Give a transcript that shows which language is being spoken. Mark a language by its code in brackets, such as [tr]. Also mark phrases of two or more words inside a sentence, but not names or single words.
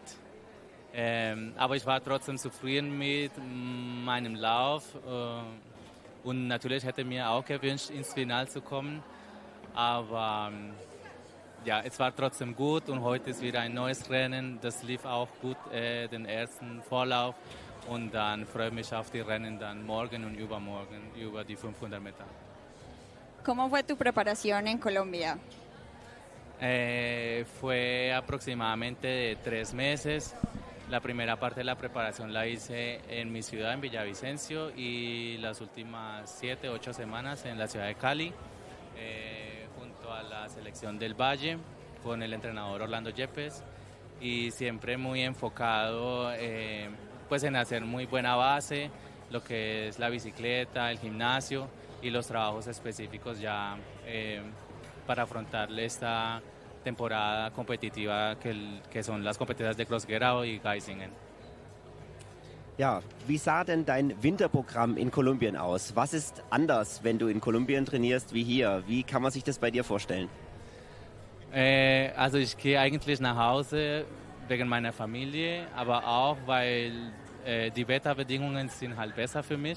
[de] Aber ich war trotzdem zufrieden mit meinem Lauf und natürlich hätte mir auch gewünscht, ins Finale zu kommen. Aber ja, es war trotzdem gut und heute ist wieder ein neues Rennen. Das lief auch gut, den ersten Vorlauf. Und dann freue ich mich auf die Rennen dann morgen und übermorgen über die 500 Meter. [es] ¿Cómo fue tu preparación en Colombia? Fue aproximadamente 3 meses. La primera parte de la preparación la hice en mi ciudad, en Villavicencio, y las últimas 7, 8 semanas en la ciudad de Cali, junto a la selección del Valle, con el entrenador Orlando Yepes, y siempre muy enfocado pues en hacer muy buena base, lo que es la bicicleta, el gimnasio y los trabajos específicos ya para afrontar esta temporada competitiva que son las competencias de Cross-Gerau y Geisingen. [de] Ja, wie sah denn dein Winterprogramm in Kolumbien aus? Was ist anders, wenn du in Kolumbien trainierst wie hier? Wie kann man sich das bei dir vorstellen? Also ich gehe eigentlich nach Hause wegen meiner Familie, aber auch, weil die Wetterbedingungen sind halt besser für mich.